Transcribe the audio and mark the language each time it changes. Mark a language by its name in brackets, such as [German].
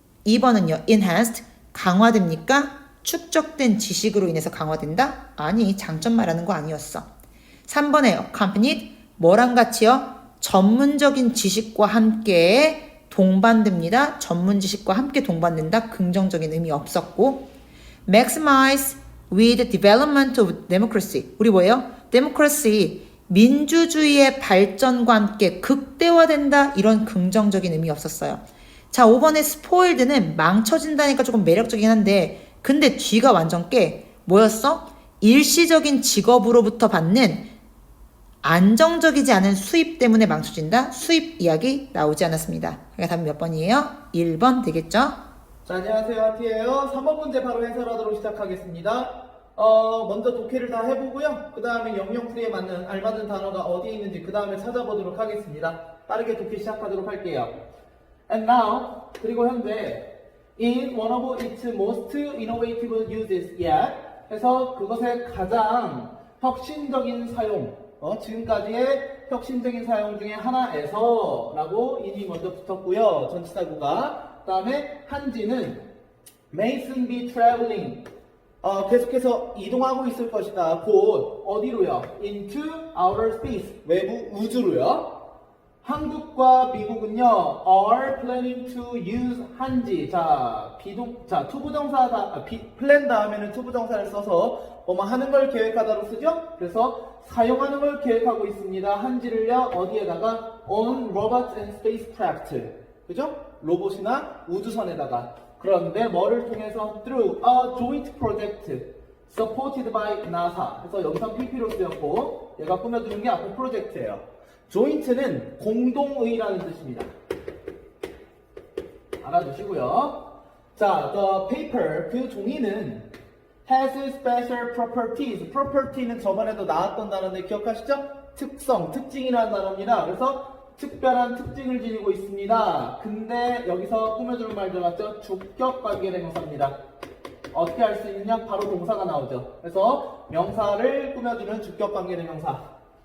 [Korean] 2번은요. enhanced. 강화됩니까? 축적된 지식으로 인해서 강화된다? 아니, 장점 말하는 거 아니었어. 3번에 accompanied. 뭐랑 같이요? 전문적인 지식과 함께 동반됩니다. 전문 지식과 함께 동반된다. 긍정적인 의미 없었고. [English] maximize with development of democracy. [Korean] 우리 뭐예요? democracy. 민주주의의 발전과 함께 극대화된다. 이런 긍정적인 의미 없었어요. 자, 5번의 spoiled는 망쳐진다니까 조금 매력적이긴 한데 근데 뒤가 완전 깨. 뭐였어? 일시적인 직업으로부터 받는 안정적이지 않은 수입 때문에 망쳐진다. 수입 이야기 나오지 않았습니다. 그러니까 답은 몇 번이에요? 1번 되겠죠? 자, 안녕하세요. 하티예요. 3번 문제 바로 해설하도록 시작하겠습니다. 먼저 독해를 다 해보고요. 그 다음에 영영풀이에 맞는 알맞은 단어가 어디에 있는지 그 다음에 찾아보도록 하겠습니다. 빠르게 독해 시작하도록 할게요. [English] And now, [Korean] 그리고 현재 [English] in one of its most innovative uses yet [Korean] 해서 그것의 가장 혁신적인 사용, 지금까지의 혁신적인 사용 중에 하나에서 라고 인이 먼저 붙었고요. 전치사구가. 그 다음에 한지는 [English] may soon be traveling. [Korean] 계속해서 이동하고 있을 것이다. 곧 어디로요? [English] into outer space. [Korean] 외부 우주로요. 한국과 미국은요, [English] are planning to use 한지. [Korean] 자, 투부정사, plan 다음에는 투부정사를 써서 뭐뭐 하는 걸 계획하다로 쓰죠? 그래서 사용하는 걸 계획하고 있습니다. 한지를요, 어디에다가? [English] on robots and spacecraft. [Korean] 그죠? 로봇이나 우주선에다가. 그런데 뭐를 통해서? [English] through a joint project supported by NASA. [Korean] 그래서 여기서 PP로 쓰였고, 얘가 꾸며주는 게 앞에 프로젝트예요. joint는 공동의라는 뜻입니다. 알아두시고요. [English] 자, the paper, [Korean] 그 종이는 [English] has special properties. [Korean] property는 저번에도 나왔던 단어인데 기억하시죠? 특성, 특징이라는 단어입니다. 그래서 특별한 특징을 지니고 있습니다. 근데 여기서 꾸며주는 말 들어갔죠? 주격 관계대명사입니다. 어떻게 할 수 있느냐? 바로 동사가 나오죠. 그래서 명사를 꾸며주는 주격 관계대명사.